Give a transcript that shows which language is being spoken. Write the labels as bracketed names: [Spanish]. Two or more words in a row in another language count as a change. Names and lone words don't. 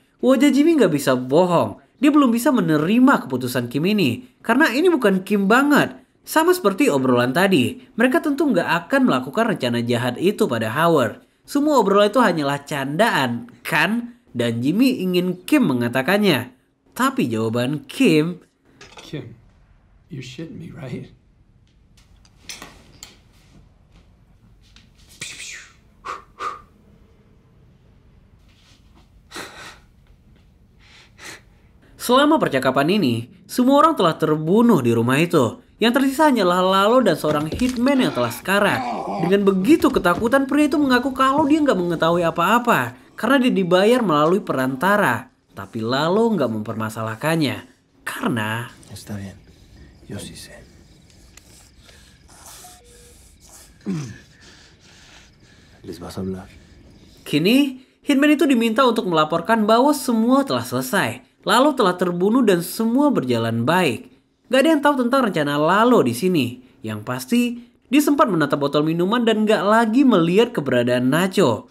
[Indonesian] Wajah Jimmy nggak bisa bohong. Dia belum bisa menerima keputusan Kim ini. Karena ini bukan Kim banget. Sama seperti obrolan tadi. Mereka tentu nggak akan melakukan rencana jahat itu pada Howard. Semua obrolan itu hanyalah candaan, kan? Dan Jimmy ingin Kim mengatakannya. Tapi jawaban Kim... [English] Kim, you're shitting me, right? [Indonesian] Selama percakapan ini, semua orang telah terbunuh di rumah itu. Yang tersisa hanyalah Lalo dan seorang hitman yang telah sekarat. Dengan begitu ketakutan, pria itu mengaku kalau dia nggak mengetahui apa-apa. Karena dia dibayar melalui perantara. Tapi Lalo nggak mempermasalahkannya. Karena... [Spanish] Está bien. Yo sí sé. Les vas a hablar. [Indonesian] Kini, hitman itu diminta untuk melaporkan bahwa semua telah selesai. Lalo telah terbunuh dan semua berjalan baik. Gak ada yang tahu tentang rencana Lalo di sini. Yang pasti, dia sempat menatap botol minuman dan gak lagi melihat keberadaan Nacho.